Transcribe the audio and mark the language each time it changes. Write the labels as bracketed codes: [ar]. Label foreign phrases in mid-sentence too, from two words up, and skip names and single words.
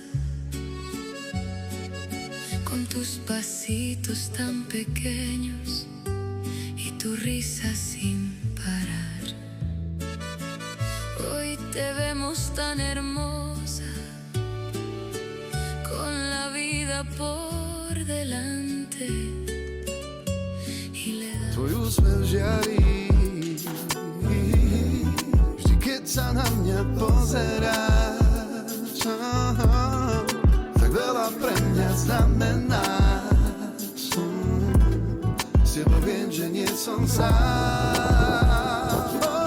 [es] con tus pasitos tan pequeños y tu risa sin parar. Hoy te vemos tan hermosa, con la vida por delante, y le das [sk] Tvoj úsmev žiarí vždy, keď sa na mňa pozeráš. Tak veľa pre mňa znamenáš. S tebou viem, že nie som sám.